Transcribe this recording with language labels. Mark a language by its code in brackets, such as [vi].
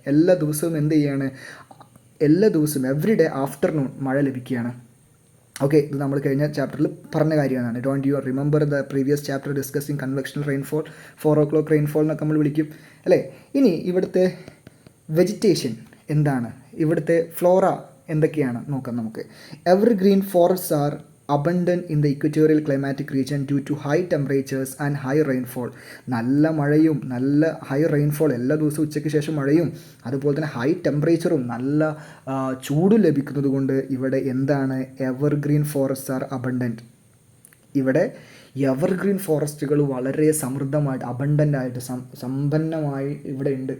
[ml] എല്ലാ ദിവസവും എന്ത് ചെയ്യാണ്? എല്ലാ ദിവസവും [en] every day afternoon [ml] മഴ ലഭിക്കുകയാണ്. ഓക്കെ, ഇത് നമ്മൾ കഴിഞ്ഞ ചാപ്റ്ററിൽ പറഞ്ഞ കാര്യമാണ്. [en] don't you remember the previous chapter discussing convectional rainfall, [ml] 4 o'clock rainfall എന്നൊക്കെ നമ്മൾ വിളിക്കും അല്ലേ? ഇനി ഇവിടുത്തെ വെജിറ്റേഷൻ എന്താണ്, ഇവിടുത്തെ ഫ്ലോറ എന്തൊക്കെയാണ് നോക്കാം നമുക്ക്. [en] Evergreen forests are abundant in the equatorial climatic region due to high temperatures and high rainfall. [ml] നല്ല മഴയും നല്ല ഹൈ റെയിൻഫോൾ, എല്ലാ ദിവസവും ഉച്ചയ്ക്ക് ശേഷം മഴയും അതുപോലെ തന്നെ ഹൈ ടെമ്പറേച്ചറും നല്ല ചൂടും ലഭിക്കുന്നത് കൊണ്ട് ഇവിടെ എന്താണ്? [en] Evergreen forests are abundant. [ml] ഇവിടെ എവർഗ്രീൻ ഫോറസ്റ്റുകൾ വളരെ സമൃദ്ധമായിട്ട് അബണ്ടൻ്റായിട്ട് സമ്പന്നമായി ഇവിടെ ഉണ്ട്.